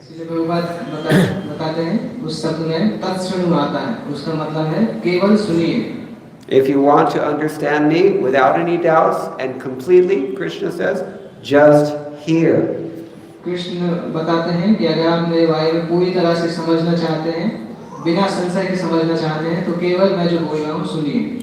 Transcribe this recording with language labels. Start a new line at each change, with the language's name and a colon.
Hindi: बताते हैं उस शब्द में तत्श्रृणु आता है, उसका मतलब है केवल सुनिए.
English: If you want to understand me without any doubts and completely, Krishna says, just hear.
Hindi: Krishna बताते हैं कि अगर आप मेरे बारे में पूरी तरह से समझना चाहते हैं, बिना संशय के समझना चाहते हैं, तो केवल मैं जो बोल रहा हूँ सुनिए.